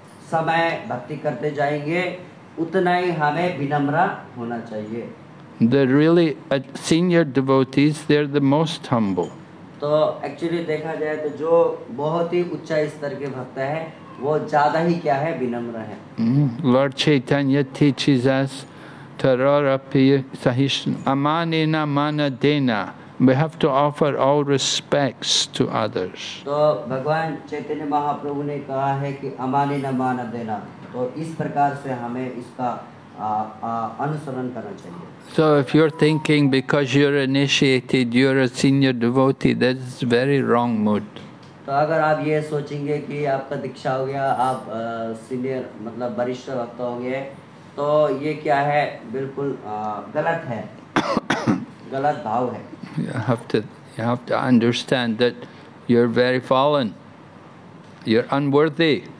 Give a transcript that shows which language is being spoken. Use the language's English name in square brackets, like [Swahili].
[Hindi] समय भक्ति करते जाएंगे उतना ही हमें विनम्र होना चाहिए। [English] The really senior devotees, they're the most humble. [Hindi] तो एक्चुअली देखा जाए तो जो बहुत ही उच्च स्तर के भक्त हैं वो ज़्यादा ही क्या है विनम्र है। [English] Lord Chaitanya teaches us [Sanskrit] Tararapi Sahishna Amanena Manadena. [English] We have to offer all respects to others. [Hindi] तो भगवान चैतन्य महाप्रभु ने कहा है कि [Sanskrit] अमानी न मान देना, [Hindi] तो इस प्रकार से हमें इसका अनुसरण करना चाहिए। [English] So if you're thinking because you're initiated, you're a senior devotee, that's very wrong mood. [Hindi] तो अगर आप ये सोचेंगे कि आपका दीक्षा हो गया, आप सीनियर मतलब वरिष्ठ भक्त होंगे, तो ये क्या है, बिल्कुल गलत है, गलत भाव है। [English] You have to understand that you're very fallen, you're unworthy.